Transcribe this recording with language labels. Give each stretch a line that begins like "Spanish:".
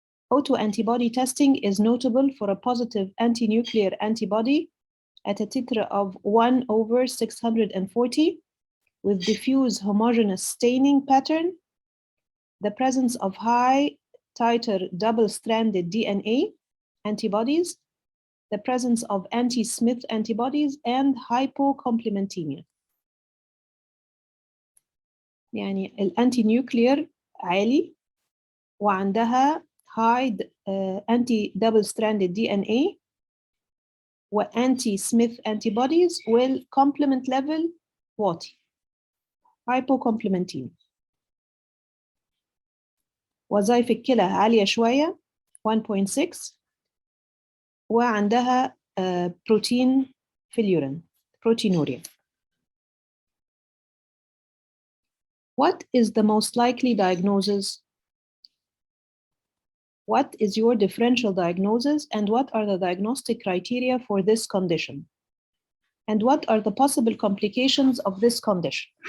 English: Autoantibody testing is notable for a positive antinuclear antibody at a titer of 1 over 640 with diffuse homogeneous staining pattern, the presence of high titer double-stranded DNA antibodies, the presence of anti-Smith antibodies, and hypocomplementemia.
Arabic: يعني الانتي نيوكلير عالي وعندها
English: high anti-double-stranded DNA وanti-Smith antibodies والcomplement level
Arabic: واطي
English: hypocomplementine.
Arabic: وظائف الكلى عالية شوية 1.6 وعندها بروتين في اليورين proteinuria.
English: What is the most likely diagnosis? What is your differential diagnosis and what are the diagnostic criteria for this condition? And what are the possible complications of this condition?